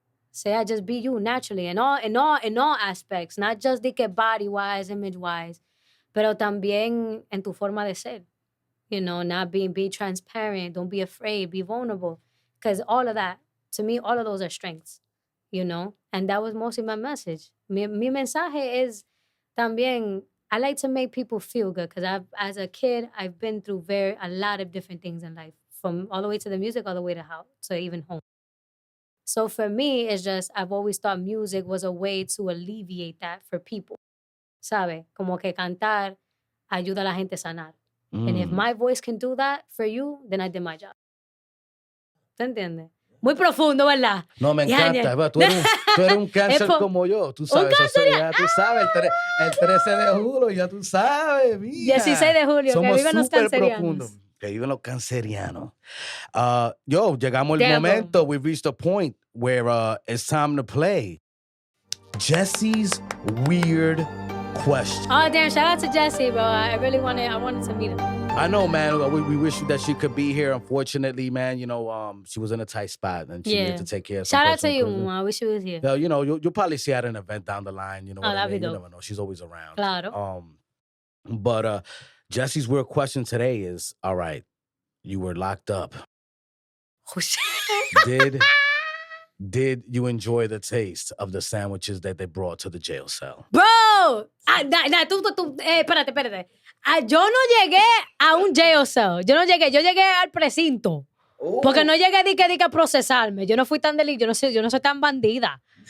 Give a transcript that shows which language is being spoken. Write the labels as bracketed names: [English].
[English] Sea just be you naturally in all aspects, not just de que body-wise, image-wise, [Spanish] pero también en tu forma de ser. [English] Not be transparent, don't be afraid, be vulnerable. Because all of that, to me, all of those are strengths, And that was mostly my message. [Spanish] Mi mensaje es [English] también, I like to make people feel good because as a kid, I've been through a lot of different things in life, from all the way to the music, all the way to even home. So for me, it's just, I've always thought music was a way to alleviate that for people. [Spanish] ¿Sabe? Como que cantar ayuda a la gente a sanar. [English] And if my voice can do that for you, then I did my job. [Spanish] ¿Te entiendes? Muy profundo, ¿verdad? No, me encanta. Tú eres un cáncer como yo. Tú sabes. Ya tú sabes. El 13 de julio, ya tú sabes. Mira. 16 de julio, somos que viven los cancerianos. Profundos. Que viven los cancerianos. Llegamos el momento. [English] We've reached a point where it's time to play Jesse's Weird Question. Oh, damn. Shout out to Jesse, bro. I wanted to meet him. I know, man. We wish that she could be here. Unfortunately, man, she was in a tight spot and she needed to take care of some Shout out to you, business. I wish she was here. You'll probably see her at an event down the line. You know what I mean? You never know. She's always around. [Spanish] Claro. [English] But Jesse's weird question today is, all right, you were locked up. Oh, shit. Did you enjoy the taste of the sandwiches that they brought to the jail cell? [Spanish] Bro! Espérate. Yo no llegué a un jail cell. Yo llegué al precinto. Porque no llegué a procesarme. Yo no fui tan yo no soy tan bandida.